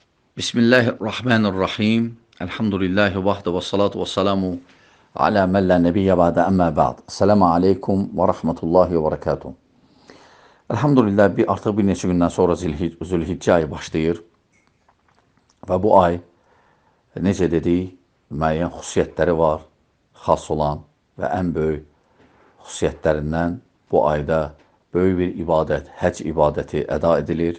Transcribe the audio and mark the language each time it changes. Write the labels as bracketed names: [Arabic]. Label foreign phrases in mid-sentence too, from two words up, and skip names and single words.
[Arabic] بسم الله الرحمن الرحيم. الحمد لله وحده والصلاة والسلام على من لا نبي بعده أما بعد. السلام عليكم ورحمة الله وبركاته. [Azerbaijani] Elhamdülillah artıq bir neçə gündən sonra Zülhiccə ayı başlayır və bu ay necə dedik, müəyyən xüsusiyyətləri var, xas olan və ən böyük xüsusiyyətlərindən bu ayda böyük bir ibadət, həc ibadəti əda edilir.